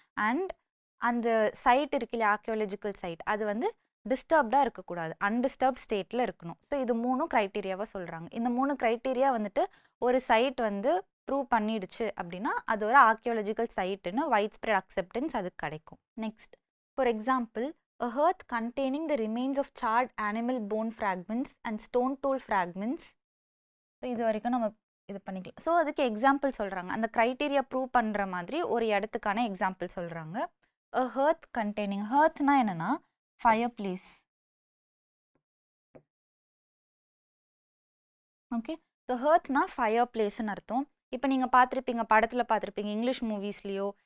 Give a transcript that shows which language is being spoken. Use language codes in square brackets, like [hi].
[ta] And அந்த side இருக்குல்ல, archaeological side, அது வந்து டிஸ்டர்ப்டாக இருக்கக்கூடாது, அன்டிஸ்டர்ப்ட் ஸ்டேட்டில் இருக்கணும். ஸோ இது 3 க்ரைட்டீரியாவாக சொல்கிறாங்க. இந்த 3 க்ரைட்டீரியா வந்துட்டு ஒரு சைட் வந்து ப்ரூவ் பண்ணிடுச்சு அப்படின்னா அது ஒரு ஆர்கியாலஜிக்கல் சைட்டுன்னு வைட் ஸ்ப்ரெட் அக்செப்டன்ஸ் அதுக்கு கிடைக்கும். [en] Next, for example a earth containing the remains of charred animal bone fragments and stone tool fragments. [ta] So இது வரைக்கும் நம்ம இது பண்ணிக்கலாம். ஸோ அதுக்கு எக்ஸாம்பிள் சொல்கிறாங்க, அந்த க்ரைட்டீரியா ப்ரூவ் பண்ணுற மாதிரி ஒரு இடத்துக்கான எக்ஸாம்பிள் சொல்கிறாங்க. [en] a earth containing, [ta] earthனா என்னன்னா fire place. Okay, so earthனா fire பிளேஸ்ன்னு அர்த்தம். இப்போ நீங்கள் பார்த்துருப்பீங்க, படத்தில் பார்த்துருப்பீங்க, இங்கிலீஷ் மூவிஸ்லேயோ